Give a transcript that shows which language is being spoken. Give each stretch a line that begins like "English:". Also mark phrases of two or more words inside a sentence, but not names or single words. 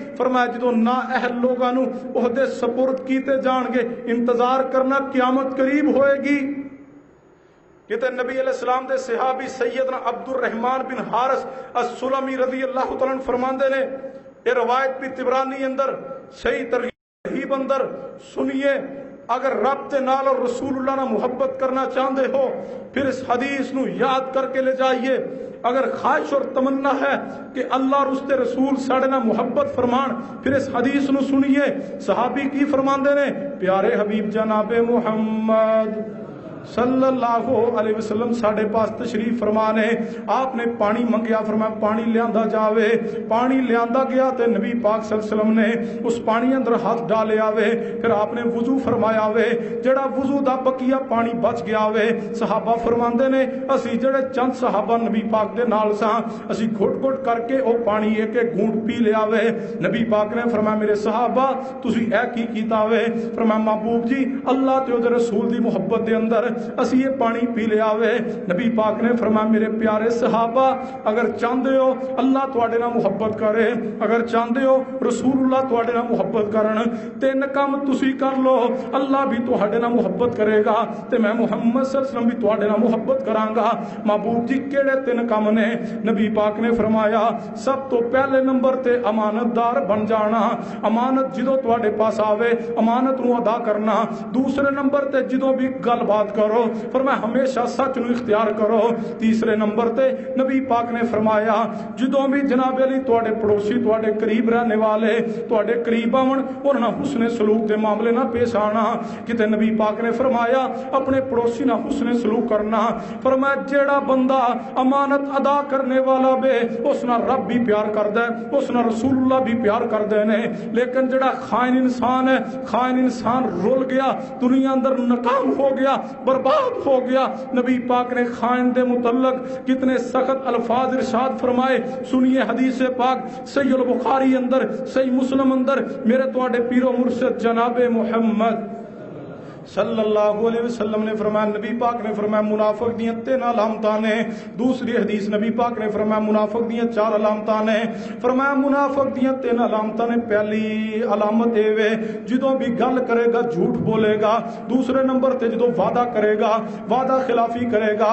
Punjabi: فرمایا جدو نا اہل لوگاں نو عہدے سپرد کیتے جان گے، انتظار کرنا قیامت قریب ہوئے گی۔ کہتے نبی علیہ السلام دے صحابی سیدنا عبد الرحمن بن حارث السلمی رضی اللہ تعالیٰ عنہ فرماندے نے، یہ روایت بھی طبرانی اندر صحیح ترغیب اندر سنیے، اگر رب تے نال اور رسول اللہ نہ محبت کرنا چاہتے ہو پھر اس حدیث نو یاد کر کے لے جائیے۔ اگر خواہش اور تمنا ہے کہ اللہ اور اس کے رسول ساڑے نہ محبت فرمان پھر اس حدیث نو سنیے۔ صحابی کی فرماندے نے، پیارے حبیب جناب محمد
Arabic: صلى الله عليه وسلم
Punjabi: ساڈے پاس تشریف فرما نے. آپ نے پانی منگیا، فرمایا پانی لیاندا جاوے. پانی لیاندا گیا تے نبی پاک
Arabic: صلى الله عليه وسلم
Punjabi: نے اس پانی اندر ہاتھ ڈالے آوے. پھر آپ نے وضو فرمایا وے، جیڑا وضو دا بقیہ پانی بچ گیا وے. صحابہ فرماندے نے اسی جیڑے چند صحابہ نبی پاک دے نال ساں، اسی گھٹ گھٹ کر کے او پانی ایک ایک گھونٹ پی لیا وے. نبی پاک نے فرمایا میرے صحابہ تسی اے کی کیتا وے? فرمایا محبوب جی اللہ تے اوہدے رسول دی محبت دے اندر اسی یہ پانی پی لیا وے. نبی پاک نے فرمایا میرے پیارے صحابہ اگر چاہتے ہو اللہ تہاڈے نال محبت کرے، اگر چاہتے ہو رسول اللہ تہاڈے نال محبت کرن، تین کام تسی کر لو، اللہ بھی تہاڈے نال محبت کرے گا تے میں محمد
Arabic: صلى الله عليه وسلم
Punjabi: بھی تہاڈے نال محبت کراں گا. محبوب جی کیڑے تین کام نے؟ نبی پاک نے فرمایا سب تو پہلے نمبر تے امانتدار بن جانا. امانت جدوں تہاڈے پاس آوے امانت نوں ادا کرنا. دوسرے نمبر تے جدوں بھی گلبات کرو فرمایا ہمیشہ سچ نوں اختیار کرو. تیسرے نمبر تے نبی پاک نے فرمایا جدوں بھی جناب علی تہاڈے پڑوسی تہاڈے قریب رہنے والے تہاڈے قریب آون انہاں نال حسنِ سلوک دے معاملے نہ پیش آنا. کتے نبی پاک نے فرمایا اپنے پڑوسی نال حسنِ سلوک کرنا. فرمایا جیڑا بندہ امانت ادا کرنے والا بے اس نال رب بھی پیار کردا ہے، اس نال رسول اللہ بھی پیار کردے نے. لیکن جیڑا خائن انسان ہے، خائن انسان رل گیا، دنیا اندر ناکام ہو گیا، برباد ہو گیا. نبی پاک نے خائن دے متعلق کتنے سخت الفاظ ارشاد فرمائے. سنیے حدیث پاک صحیح البخاری اندر صحیح مسلم اندر میرے تہاڈے پیرو مرشد جنابِ محمد
Arabic: صلى الله عليه وسلم
Punjabi: نے فرمایا، نبی پاک نے فرمایا منافق دیاں 3 علامتاں نے. دوسری حدیث نبی پاک نے فرمایا منافق دیاں 4 علامتاں نے. فرمایا منافق دیاں 3 علامتاں نے۔ پہلی علامت یہ وے جدوں بھی گل کرے گا جھوٹ بولے گا. دوسرے نمبر تے جدوں وعدہ کرے گا وعدہ خلافی کرے گا.